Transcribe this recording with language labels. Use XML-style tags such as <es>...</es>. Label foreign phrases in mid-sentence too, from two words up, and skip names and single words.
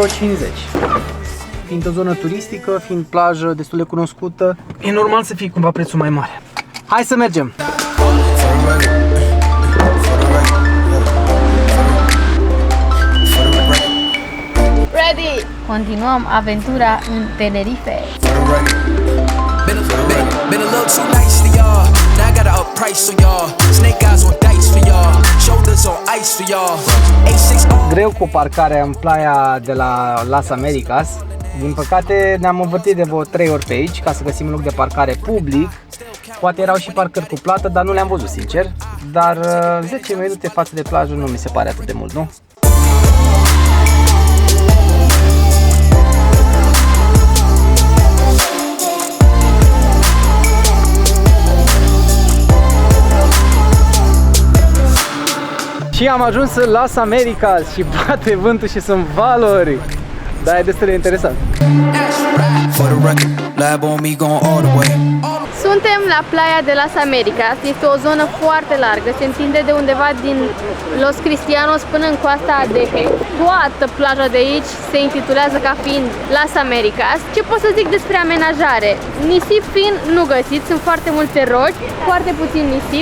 <ro>Fiind o zonă turistică, fiind plajă destul de cunoscută, e normal să fie cumva prețul mai mare. Hai să mergem! Ready! Continuăm aventura în Tenerife.</ro> <en>Been a little too nice for y'all. Now I gotta up price on y'all. Snake eyes on dice for y'all. Shoulders on ice for y'all.</en> <ro>A6 Greu cu parcarea în playa de la Las Americas, Din păcate ne-am învârtit de vreo 3 ori pe aici ca să găsim un loc de parcare public. Poate erau și parcări cu plată, dar nu le-am văzut sincer. Dar 10 minute față de plajă nu mi se pare atât de mult, nu? Și am ajuns în Las Americas și bate vântul și sunt valuri. Dar e destul de interesant. Suntem la playa de Las Americas. Este o zonă foarte largă. Se întinde de undeva din Los Cristianos până în coasta Adeje. Toată plaja de aici se intitulează ca fiind Las Americas. Ce pot să zic despre amenajare? Nisip fin nu găsiți, sunt foarte multe roci, foarte puțin nisip.</ro>